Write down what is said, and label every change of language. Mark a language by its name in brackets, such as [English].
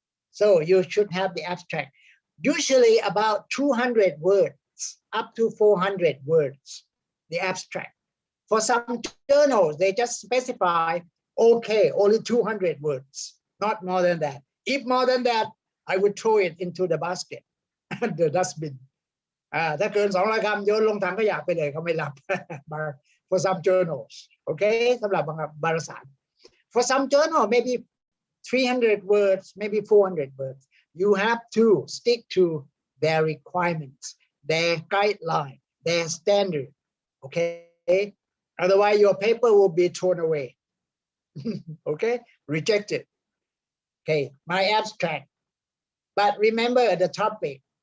[English] So you should have the abstract. Usually about 200 words, up to 400 words, the abstract. For some journals, they just specify, okay, only 200 words, not more than that. If more than that, I would throw it into the basket, the dustbin. [Thai] ถ้าเกิน200 คำโยนลงถังขยะไปเลยเขาไม่รับ [English] for some journals, okay [Thai] สำหรับบางวารสาร [English] for some journal maybe 300 words, maybe 400 words. You have to stick to their requirements, their guideline, their standard, okay? Otherwise, your paper will be thrown away, okay? Rejected, okay? My abstract. But remember the topic.